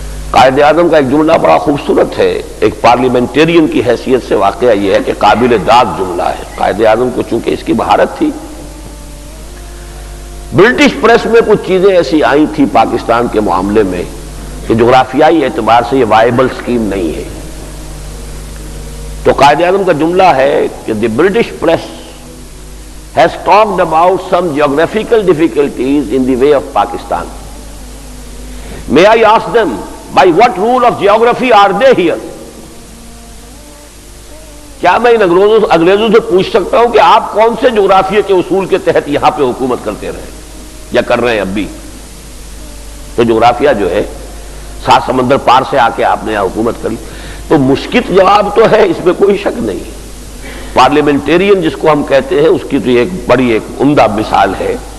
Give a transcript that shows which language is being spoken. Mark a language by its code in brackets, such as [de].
[ur] قائد اعظم کا ایک جملہ بڑا خوبصورت ہے، ایک پارلیمنٹیرین کی حیثیت سے واقعہ یہ ہے کہ قابل داد جملہ ہے. قائد اعظم کو چونکہ اس کی مہارت تھی، برٹش پریس میں کچھ چیزیں ایسی آئی تھی پاکستان کے معاملے میں کہ جغرافیائی اعتبار سے یہ وائبل سکیم نہیں ہے. تو قائد اعظم کا جملہ ہے کہ [en] The British press has talked about some geographical difficulties in the way of Pakistan. May I ask them, by what rule of geography are they here? [ur] کیا میں ان انگریزوں سے پوچھ سکتا ہوں کہ آپ کون سے جغرافیے کے اصول کے تحت یہاں پہ حکومت کرتے رہے یا کر رہے ہیں اب بھی؟ تو جغرافیہ جو ہے 7 سمندر پار سے آ کے آپ نے یہاں حکومت کری. تو مشکل جواب تو ہے، اس میں کوئی شک نہیں. پارلیمنٹیرین جس کو ہم کہتے ہیں اس کی تو ایک بڑی ایک عمدہ مثال ہے.